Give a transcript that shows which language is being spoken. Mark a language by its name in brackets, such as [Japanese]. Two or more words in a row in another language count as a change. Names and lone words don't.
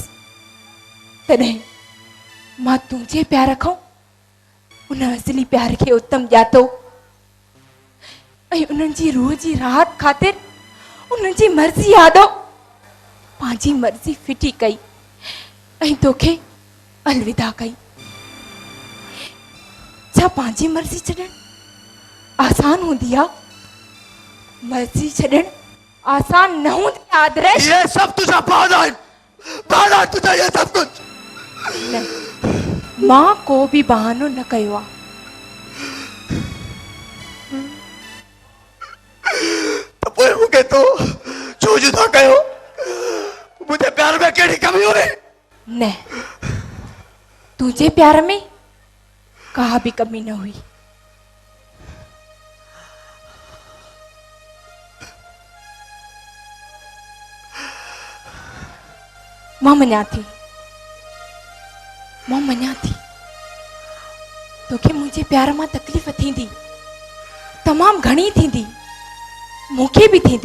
[Sindhi] तॾहिं मां तुंहिंजे प्यार खां उन असली प्यार खे उत्तम ॼातो ऐं उन्हनि जी रूह जी राहत ख़ातिर उन्हनि जी मर्ज़ी आॾो पंहिंजी मर्ज़ी फिटी कई ऐं तोखे अलविदा कई। छा पंहिंजी मर्ज़ी छॾणु आसान हूंदी आहे? मर्ज़ी छॾणु आसान न हूंदी आहे आदर्श। [Hindi] ये सब तुझा बहाना तुझा ये सब कुछ। [Sindhi] न, मां को बि बहानो न कयो आहे। तो पोइ मूंखे तो छो जुदा कयो? मुंहिंजे प्यार में कहिड़ी कमी हुई? न, तुंहिंजे प्यार में का भी कमी न हुई। मां मञा थी तोखे मुंहिंजे प्यार मां तकलीफ़ थींदी, तमामु घणी थींदी, मूंखे बि थींदी।